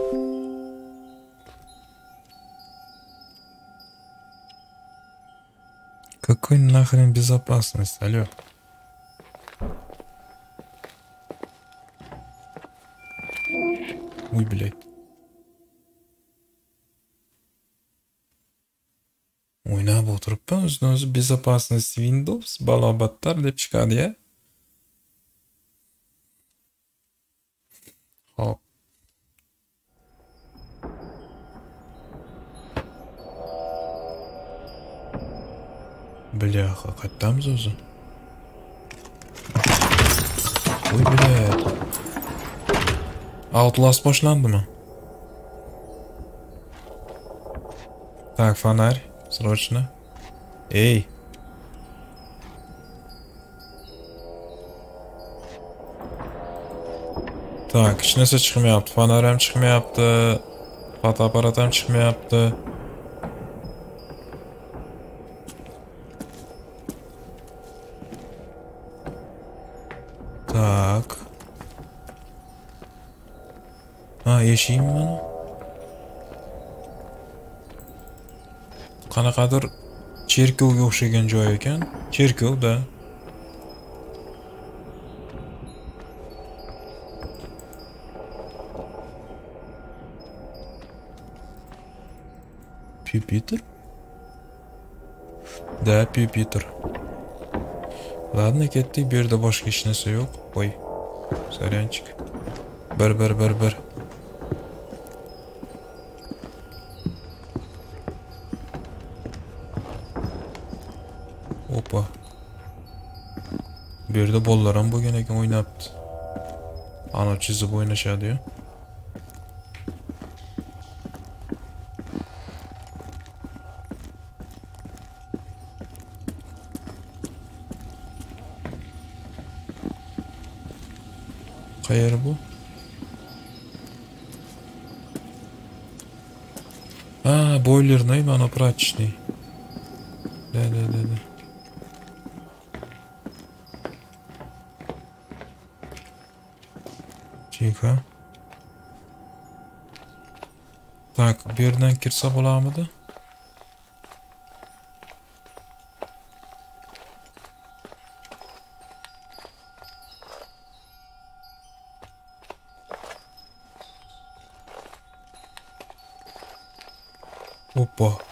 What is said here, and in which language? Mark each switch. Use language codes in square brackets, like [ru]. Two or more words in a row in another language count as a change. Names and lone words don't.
[ru] Какой нахрен безопасность, алло? Ой, блядь. [uz] O'ynab o'tiribman, o'zini-o'zi безопасность Windows balobattar deb chiqadi-ya. Hop. Бляха, qaytamiz o'zi. Voy, [ru] блядь. [uz] Outlast boshlandimi? [ru] Так, фонарь, срочно. Эй. Так, [uz] hech narsa chiqmayapti. Fonar ham chiqmayapti. Fotoapparat ham chiqmayapti. [ru] Так. [uz] Eshigim mana. Qanaqadir cherkovga o'xshagan joy ekan. Cherkovda. [ru] Компьютер? Да, компьютер. Ладно, [uz] ketdik, bu yerda boshqa hech narsa yo'q. Qo'y. Saryanchik. Bir. Opa. Bu yerda bolalar ham bo'lgan ekan, o'ynabdi. Ana chizib o'ynashadi-yu. Qayer bu? Boilerный, mana прачечный. [ru] Да. Tихо. Так, [uz] bu yerdan kirsa bo'larmidi? [ru] Опа.